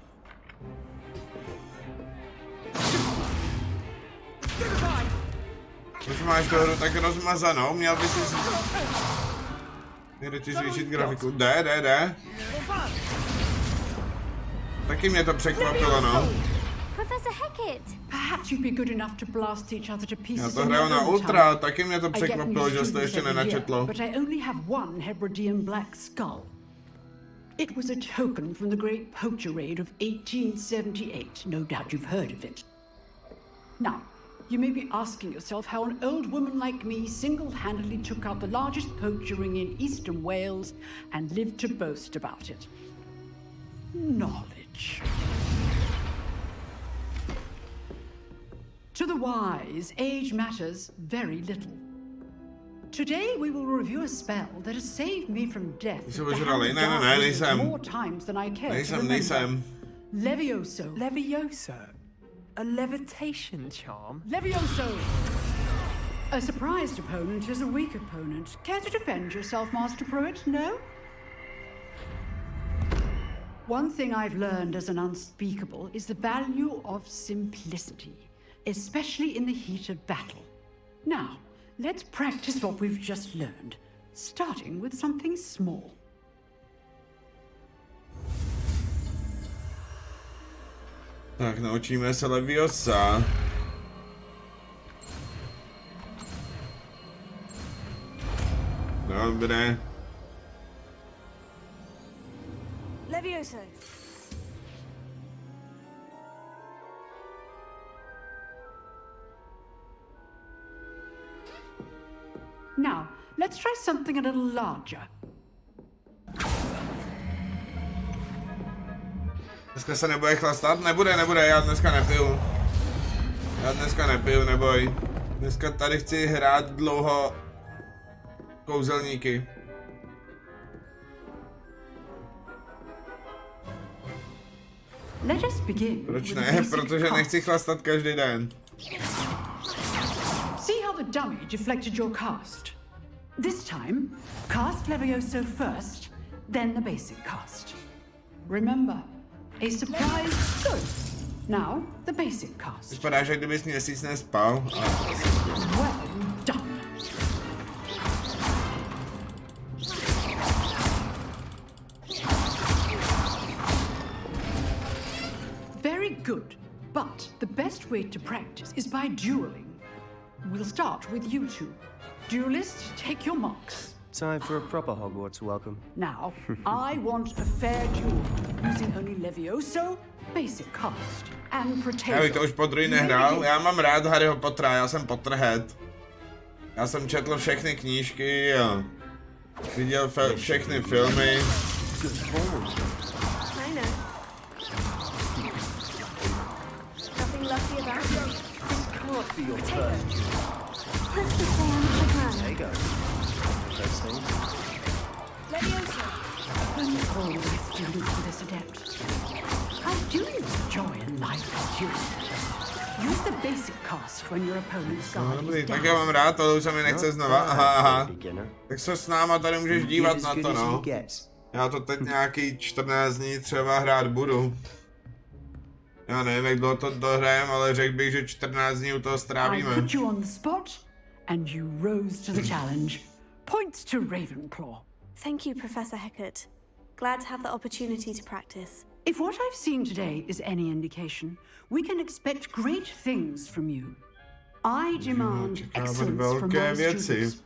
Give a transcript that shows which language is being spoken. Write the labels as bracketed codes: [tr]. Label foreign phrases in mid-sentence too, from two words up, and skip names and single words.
[cs] Už máš tu hru tak rozmazanou, měl by si... Jde ti zvýšit grafiku. Jde. Taky mě to překvapilo, no. [en] Professor Hecat. Perhaps you'd be good enough to blast each other to [cs] Já [en] pieces. [cs] to hraju na ultra, taky mě to překvapilo, že jsi to ještě nenačetlo. [en] But I only have one Hebridean black skull. It was a token from the great poacher raid of 1878. No doubt you've heard of it. Now, you may be asking yourself how an old woman like me single-handedly took out the largest poacher ring in eastern Wales and lived to boast about it. Knowledge. To the wise, age matters very little. Today we will review a spell that has saved me from death [cs] Jsi ožralý? Ne, nejsem. [en] more times than I care to remember. [cs] Nejsem. [en] Levioso. Levioso? A levitation charm? Levioso! A surprised opponent is a weak opponent. Care to defend yourself, Master Pruitt? No? One thing I've learned as an unspeakable is the value of simplicity. especially in the heat of battle. Now, let's practice what we've just learned, starting with something small. [cs] Tak, naučíme se Leviosa. Dobré. [en] Levioso. Now, let's try something a little larger. [cs] Dneska se nebude chlastat? Nebude, já dneska nepiju, neboj. Dneska tady chci hrát dlouho kouzelníky. [en] Let us begin. [cs] Proč ne? Protože nechci chlastat každý den. [en] See how the dummy deflected your cast. This time, cast Levioso first, then the basic cast. Remember, a surprise go. Now, the basic cast. [cs] Vypadá, že kdybys měsíc nespal. [en] Well done. Very good, but the best way to practice is by dueling. We'll start with you two. Duelists, take your marks. Time for a proper Hogwarts welcome. Now, I want a fair duel, using only Levioso, basic cast, and Protego. [cs] Já bych to už podruhý nehrál, já mám rád Harryho Pottera, já jsem Potterhead. Já jsem četl všechny knížky a viděl všechny filmy. [en] I know. Nothing lucky about it. This can't be your first duel. Let's just say I'm a man. There you go. First thing. Levioso. I'm always students for this adept. I do enjoy a life duel. Use the basic cast when your opponent's guard [cs] Dobrý, [en] is [cs] tak [en] down. [cs] já mám rád, to už se mi nechce znova, aha. [en] Beginner. [cs] Tak se s náma tady můžeš dívat [en] As [cs] na [en] good [cs] to, [en] as you [cs] no. [en] get. [cs] Já to teď nějaký 14 dní třeba hrát budu. Já nevím, jak dlouho to dohrajem, ale řekl bych, že 14 dní u toho [en] I [cs] strávíme. [en] put you on the spot, and you rose to the challenge. Points to Ravenclaw. Thank you, Professor Hecat. Glad to have the opportunity to practice. If what I've seen today is any indication, we can expect great things from you. I demand excellence from my students.